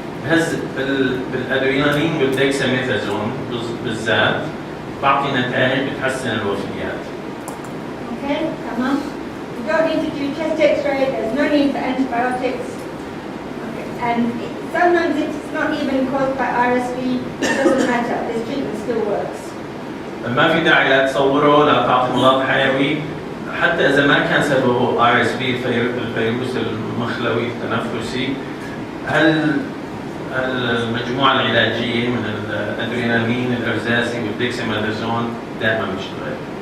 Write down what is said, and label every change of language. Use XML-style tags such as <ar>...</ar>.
<ar>هز بالادرينالين والديكساميثازون بالذات بعطي نتائج بتحسن الوفيات.</ar> <en>Okay, come on. You don't need to do chest X-ray. There's no need for antibiotics. Okay. And sometimes it's not even caused by RSV. It doesn't matter. This treatment still works.</en> <ar>ما في داعي لا تصوره لا تعطي مضاد حيوي حتى اذا ما كان سببه RSV الفيروس المخلوي التنفسي. المجموعة العلاجية من الأدرينالين الإرزازي والديكساميثازون دائما بيشتغل.</ar>